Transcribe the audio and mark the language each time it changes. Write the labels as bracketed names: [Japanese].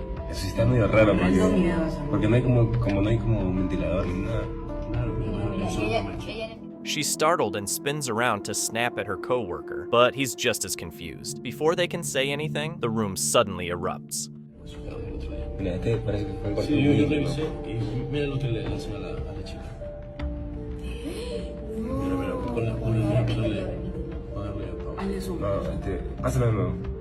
[Spanish] Eso sí está medio raro porque no hay como un ventilador ni nada. [English] She's startled and spins around to snap at her coworker, but he's just as confused. Before they can say anything, the room suddenly erupts. [Spanish] Mira, este parece que fue el cuarto. Sí, yo revisé y mira lo que le hacen a la chica. Mira, ponle ponerle pausa. No, hazlo de nuevo.